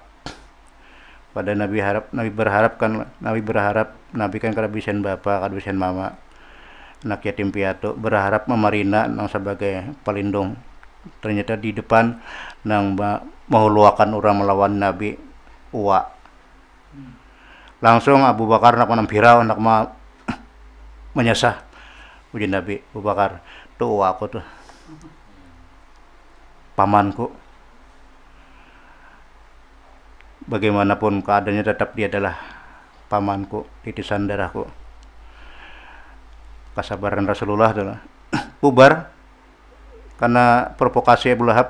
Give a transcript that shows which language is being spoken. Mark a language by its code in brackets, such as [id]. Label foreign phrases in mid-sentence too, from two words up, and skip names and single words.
[bjn] Pada Nabi berharap Nabi kan kada bisian bapa, kada bisian mama, anak yatim piatu, berharap memarina nang sebagai pelindung. Ternyata di depan nang menghuluakan orang melawan Nabi uwa. Langsung Abu Bakar nak menampirau, nak menyesah. Uji Nabi, Abu Bakar, tuh uwa aku tuh, pamanku. Bagaimanapun keadaannya tetap dia adalah pamanku, titisan darahku. Kesabaran Rasulullah adalah bubar karena provokasi Abu Lahab.